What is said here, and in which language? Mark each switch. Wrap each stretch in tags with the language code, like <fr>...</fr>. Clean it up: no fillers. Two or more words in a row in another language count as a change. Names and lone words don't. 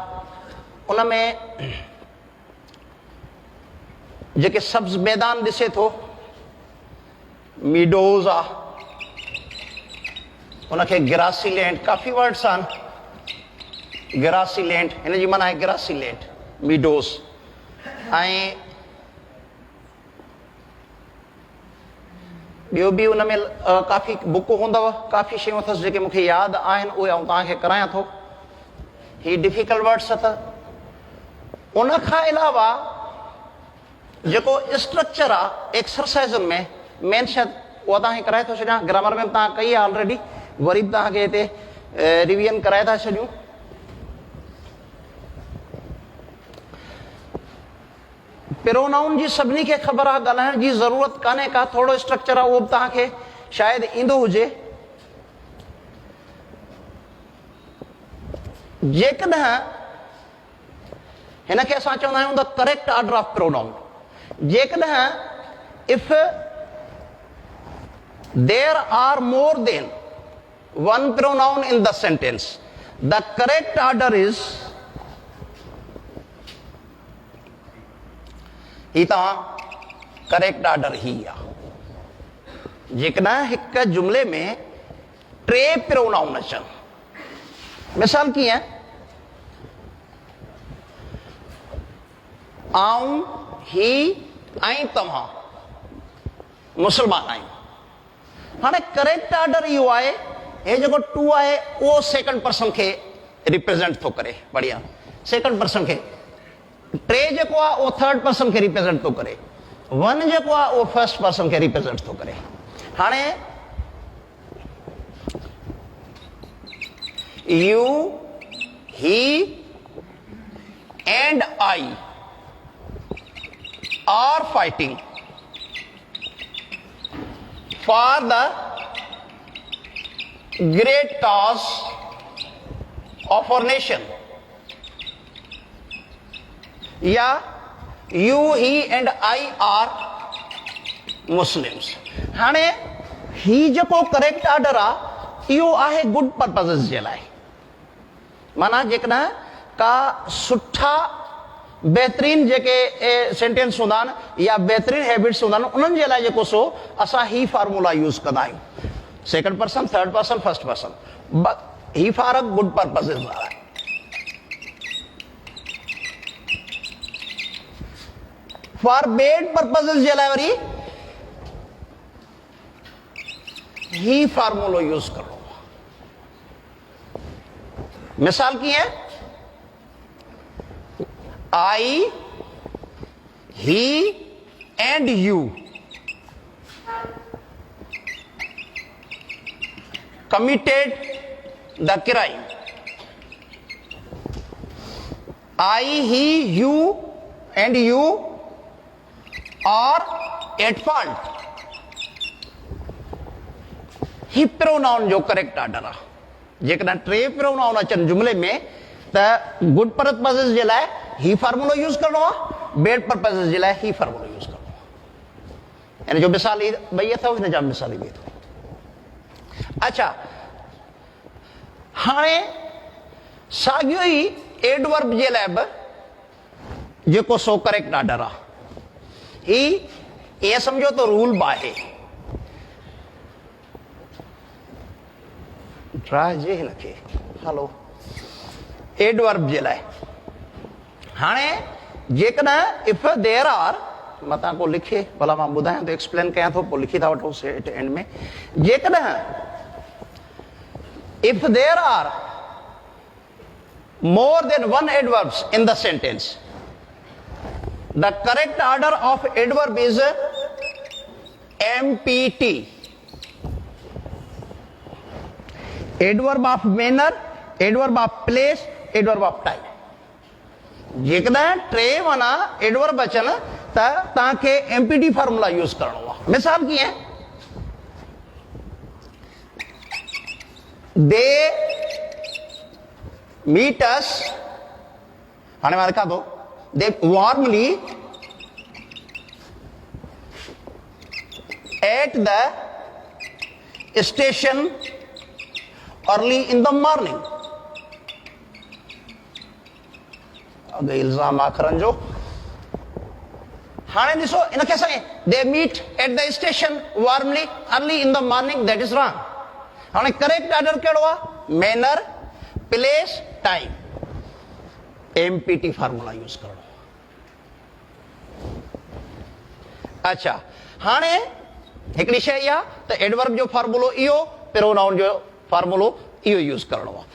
<sd>उन में जेके सब्ज़ मैदान ॾिसे थो, मीडोज़ आहे, उनखे</sd> <en>grassy land,</en> <sd>काफ़ी वर्ड्स आहिनि।</sd> <en>grassy land</en> <sd>हिन जी माना आहे</sd> <en>grassy land,</en> <sd>मीडोज़। ऐं ॿियो बि उन में काफ़ी बुक हूंदव, काफ़ी शयूं अथसि जेके मूंखे यादि आहिनि, उहे आउं तव्हांखे करायां थो। ही</sd> <en>difficult words</en> <sd>अथव। उन खां अलावा जेको स्ट्रक्चर आहे एक्सरसाइज़ुनि में, मेन शइ उहा तव्हांखे कराए थो छॾियां। ग्रामर में तव्हां कई आहे ऑलरेडी, वरी बि तव्हांखे हिते रिविजन कराए था छॾियूं। प्रोनाउन जी सभिनी खे ख़बर आहे, ॻाल्हाइण जी ज़रूरत कान्हे का, थोरो स्ट्रक्चर आहे उहो बि तव्हांखे शायदि ईंदो हुजे। जेकॾहिं हिनखे असां चवंदा आहियूं</sd> <en>the correct order of pronoun, जेकॾहिं if there are more than one pronoun in the sentence, the correct order is,</en> <sd>ही तव्हां</sd> <en>correct order</en> <sd>ही आहे। जेकॾहिं हिकु जुमिले में टे प्रोनाउन अचनि, मिसाल कीअं, आऊं, ही ऐं तव्हां मुस्लमान आहियूं। हाणे</sd> <en>correct order</en> <sd>इहो आहे, हे जेको टू आहे उहो</sd> <en>second person</en> <sd>खे रिप्रेज़ेंट थो करे, बढ़िया,</sd> <en>second person</en> <sd>खे। टे जेको आहे उहो</sd> <en>third person</en> <sd>खे रिप्रेज़ेंट थो करे, वन जेको आहे उहो</sd> <en>first person</en> <sd>खे रिप्रेज़ेंट थो करे।</sd> <en>हाणे you, he and I are fighting for the great cause of our nation, या you, he and I are Muslims।</en> <sd>हाणे ही जेको</sd> <en>correct order</en> <sd>आहे इहो आहे</sd> <en>good purposes</en> <sd>जे लाइ, माना जेकॾहिं का सुठा बहितरीन जेके सेंटेंस हूंदा आहिनि या बहितरीन हैबिट्स हूंदा आहिनि, उन्हनि जे लाइ जेको सो असां ही</sd> <en>formula use</en> <sd>कंदा आहियूं,</sd> <en>second person, third person, first person.</en> <sd>ही</sd> <en>for a good purposes</en> <sd>वारा आहे।</sd> <en>for bad purposes</en> <sd>जे लाइ वरी ही फार्मूलो यूज़ करो। मिसाल कीअं,</sd> <en>I, he and you committed the crime। I, he, you and you are at fault।</en> <sd>ही प्रोनाउन जो</sd> <en>correct order</en> <sd>आहे। जेकॾहिं टे प्रोनाउन अचनि जुमिले में त</sd> <en>good purposes</en> <sd>जे लाइ ही फार्मूलो यूज़ करणो आहे,</sd> <en>bad purposes</en> <sd>जे लाइ ही फार्मूलो यूज़ करणो आहे। हिन जो मिसाल ॿई अथव, हिन जा मिसाल बि अथव। अच्छा, हाणे साॻियो ई एडवर्ब जे लाइ बि जेको सो</sd> <en>correct order</en> <sd>आहे, ही ईअं सम्झो त रूल बि आहे। ड्राए जे हिनखे हलो एडवर्ब जे लाइ।</sd> <en>हाणे जेकॾहिं if there are,</en> <sd>मां तव्हां को लिखे भला मां ॿुधायां थो, एक्सप्लेन कयां थो, पोइ लिखी था वठो एंड में।</sd> <en>जेकॾहिं if there are more than one adverbs in the sentence, the correct order of adverb is MPT. adverb of manner, adverb of place, adverb of time.</en> <sd>जेकॾहिं टे माना एडवर्ब अचनि त तव्हांखे</sd> <en>MPT formula use</en> <sd>करणो आहे। मिसाल कीअं,</sd> <en>they meet us,</en> <sd>हाणे मां लिखां थो,</sd> <en>they warmly at the station early in the morning.</en> <sd>अगे इल्ज़ाम आखरन जो हाणे ॾिसो इन खे असां</sd> <en>they meet at the station warmly early in the morning, that is wrong.</en> <sd>हाणे</sd> <en>correct order</en> <sd>कहिड़ो आहे?</sd> <en>manner, place, time. MPT formula use करणो.</en> <sd>अच्छा हाणे हिकिड़ी शइ इहा त एडवर्ब जो फार्मूलो इहो, प्रोनाउन जो फार्मूलो इहो यूज़ करणो आहे.</sd>